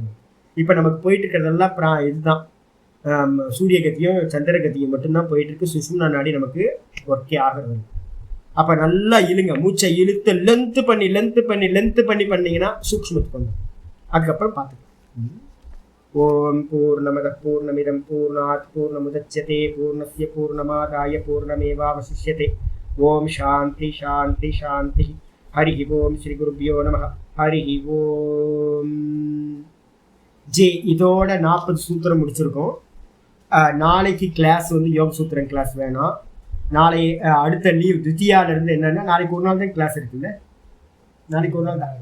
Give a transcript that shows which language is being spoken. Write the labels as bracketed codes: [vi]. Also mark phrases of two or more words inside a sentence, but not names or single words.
[ta] இப்போ நமக்கு போயிட்டு இருக்கிறதெல்லாம் இதுதான் சூரியகத்தியும் சந்திரகத்தியும் மட்டும்தான் போயிட்டுருக்கு, சுஷும்னா நாடி நமக்கு ஒர்க்கே ஆகிறது. அப்போ நல்லா இழுங்க, மூச்சை இழுத்து லென்த்து பண்ணி பண்ணிங்கன்னா சூக்ஷ்மத்துக்கு வந்து அதுக்கப்புறம் பார்த்துக்கலாம். [sa] ओं पूर्णमद पूर्णमिदं पूर्णात् पूर्णमुदच्यते पूर्णस्य पूर्णमादाय पूर्णमेवावशिष्यते. ओं शान्ति शान्ति शान्ति. हरि ओं श्री गुरुभ्यो नम. हरि ओम्. [ta] இதோட 40 சூத்திரம் முடிச்சிருக்கோம். நாளைக்கு கிளாஸ் வந்து யோக சூத்திரம் கிளாஸ் வேணாம். நாளை அடுத்த லீவ் தித்தியாவிலேருந்து என்னென்னா நாளைக்கு ஒரு நாள் தான் கிளாஸ் இருக்குல்ல, நாளைக்கு ஒரு நாள் தான்.